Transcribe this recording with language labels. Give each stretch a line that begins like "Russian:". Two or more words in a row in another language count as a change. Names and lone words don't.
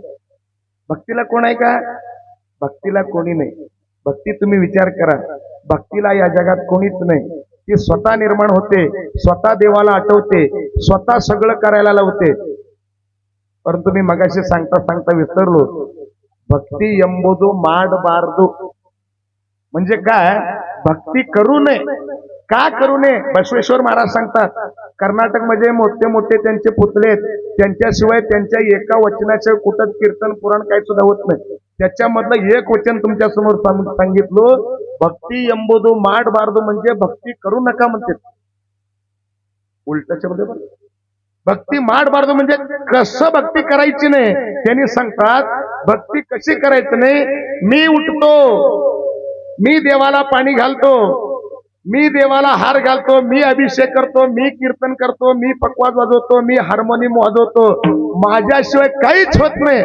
Marathi: भक्तीला कोण आहे का? भक्तीला कोणी नाही. भक्ती तुम्ही विचार करा, भक्तीला या जगात कोणीच नाही. ती स्वतः निर्माण होते, स्वतः देवाला आठवते, स्वतः सगळं करायला लावते. परंतु मी मगाशी सांगता सांगता विसरलो, भक्ती
Kannada: ಎಂಬುದು ಮಾಡಬಾರದು
Marathi: म्हणजे काय? भक्ती करू नये. का करू नये? बसवेश्वर महाराज सांगतात, कर्नाटक मध्ये मोठे मोठे त्यांचे पुतळे आहेत, त्यांच्याशिवाय त्यांच्या एका वचनाशिवाय कुठंच कीर्तन पुराण काही सुद्धा होत नाही. त्याच्यामधलं एक वचन तुमच्या समोर सांगितलं, भक्ती
Kannada: ಎಂಬುದು ಮಾಡಬಾರದು
Marathi: म्हणजे भक्ती करू नका म्हणते. उलटच्या मध्ये भक्ती ಮಾಡಬಾರದು म्हणजे कसं भक्ती करायची नाही. त्यांनी सांगतात भक्ती कशी करायची नाही. मी उठतो, मी देवाला पाणी घालतो, मी देवाला हार घालतो, मी अभिषेक करतो, मी कीर्तन करतो, मी पकवाज वाजवतो, मी हार्मोनियम वाजवतो, माझ्याशिवाय काहीच होत नाही.